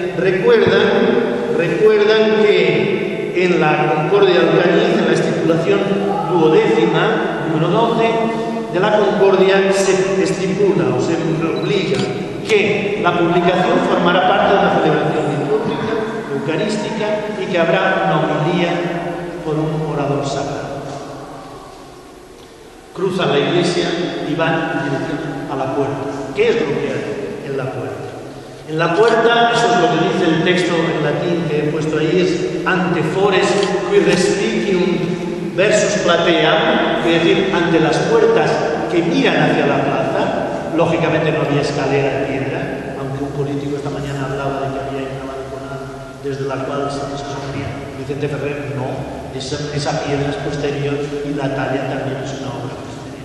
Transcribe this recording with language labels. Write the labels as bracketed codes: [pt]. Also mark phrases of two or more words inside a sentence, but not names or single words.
[es] recuerdan que en la Concordia de Alcañiz, en la estipulación duodécima, número 12, de la Concordia se estipula o se obliga que la publicación formará parte de una celebración litúrgica, eucarística, y que habrá una homilía por un orador sagrado. Cruzan la iglesia y van en dirección a la puerta. ¿Qué es lo que hay en la puerta? En la puerta, eso es lo que dice el texto en latín que he puesto ahí, es [la] ante fores qui respicium versus platea, [es] es decir, ante las puertas que miran hacia la plaza. Lógicamente no había escalera de piedra, aunque un político esta mañana hablaba de que había una balconada desde la cual se sostenía. Vicente Ferrer no, esa piedra es posterior y la talla también es una obra posterior.